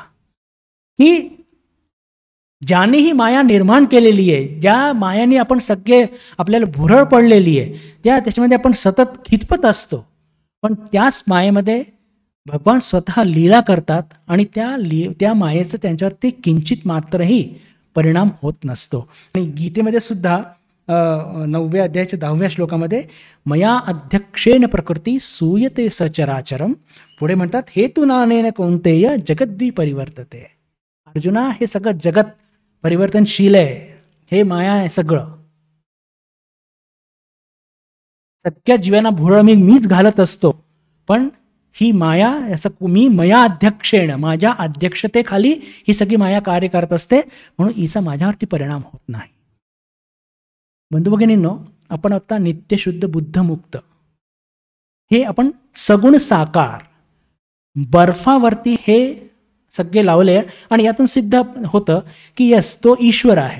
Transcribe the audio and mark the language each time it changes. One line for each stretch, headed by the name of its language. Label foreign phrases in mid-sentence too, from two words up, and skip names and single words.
Marathi: की ज्याने ही माया निर्माण केलेली आहे, ज्या मायाने आपण सगळे आपल्याला भुरळ पडलेली आहे, त्याच्यामध्ये आपण सतत खितपत असतो, पण त्याच मायेमध्ये भगवान स्वतः लीला करतात आणि त्या मायेचं त्यांच्यावरती किंचित मात्रही परिणाम होत नसतो. आणि गीतेमध्ये सुद्धा 9व्या अध्यायाच्या 10व्या श्लोकामध्ये
Sanskrit: मया अध्यक्षेण प्रकृती सूयते सचराचरम,
Marathi: पुढे म्हणतात
Sanskrit: हेतु नानेन कौंतेय जगद्वी परिवर्तते.
Marathi: अर्जुना, हे सगळं जगत परिवर्तनशील आहे, हे माया आहे सगळं. सगळ्या जीवांना भुरळ मीच घालत असतो, पण ही माया, असं मी
Sanskrit: मया अध्यक्षेण,
Marathi: माझ्या अध्यक्षतेखाली ही सगळी माया कार्य करत असते, म्हणून हिचा माझ्यावरती परिणाम होत नाही. बंधू भगिनींनो, आपण आता नित्यशुद्ध बुद्धमुक्त, हे आपण सगुण साकार बर्फावरती हे सगळे लावले आणि यातून सिद्ध होतं की यस, तो ईश्वर आहे.